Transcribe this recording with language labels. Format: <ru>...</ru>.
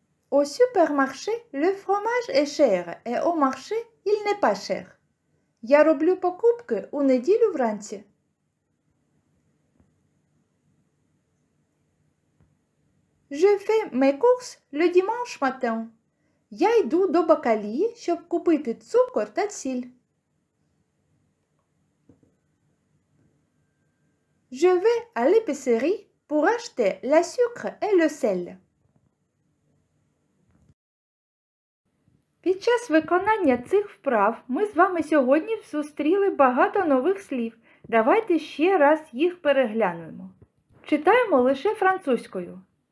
<fr>Au supermarché, le fromage est cher et au marché, il n'est pas cher.</fr> <uk>Я роблю покупки у неділю вранці.</uk> <fr>Je fais mes courses le dimanche matin.</fr> <uk>Я йду до бакалії, щоб купити цукор та сіль.</uk> <fr>Je vais à l'épicerie pour acheter le sucre et le sel.</fr> <uk>Під час виконання цих вправ ми з вами сьогодні зустріли багато нових слів. Давайте ще раз їх переглянемо. Читаємо лише французькою.</uk>